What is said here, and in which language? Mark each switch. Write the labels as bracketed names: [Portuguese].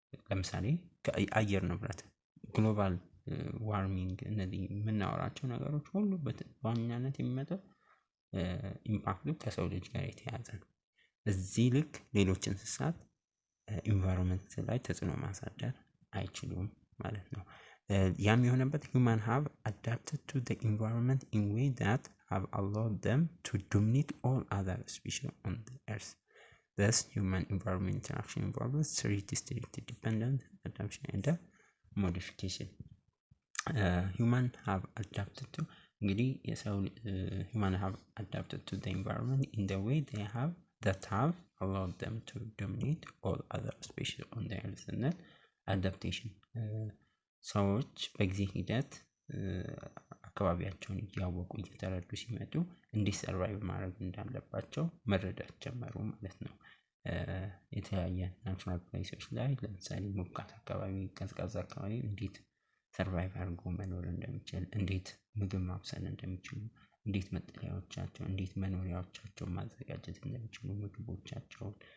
[Amharic] ለምሳሌ ከአየር ንብረት ግሎባል ዋርሚንግ እነዚህ የምናወራቸው ነገሮች ሁሉ በዋናነት የሚመጣው ኢምፓክቱ ከሰው ልጅ ጋር የተያያዘ ነው። እዚህ ልክ ሌሎች እንስሳት ኢንቫይሮንመንት ላይ ተጽዕኖ ማሳደር አይችሉም ማለት ነው። ያም የሆነበት [English] human have adapted to the environment in way that have allowed them to dominate all other species on the earth. Thus, human environment interaction involves three distinct dependent adaptation and modification. Human have adapted to [Amharic] እንግዲህ የሰው [English] human have adapted to the environment in the way they have that have allowed them to dominate all other species on the earth. [Amharic] እና adaptation ሰዎች በጊዜ ሂደት አካባቢያቸውን እያወቁ እየተረዱ ሲመጡ እንዴት ሰርቫይቭ ማድረግ እንዳለባቸው መረዳት ጀመሩ ማለት ነው። የተለያየ ናቹራል ፕሌሶች ላይ ለምሳሌ ሞቃት አካባቢ፣ ቀዝቃዛ አካባቢ እንዴት ሰርቫይቭ አድርጎ መኖር እንደሚችል፣ እንዴት ምግብ ማብሰል እንደሚችሉ፣ እንዴት መጠለያዎቻቸው፣ እንዴት መኖሪያዎቻቸውን ማዘጋጀት እንደሚችሉ፣ ምግቦቻቸውን፣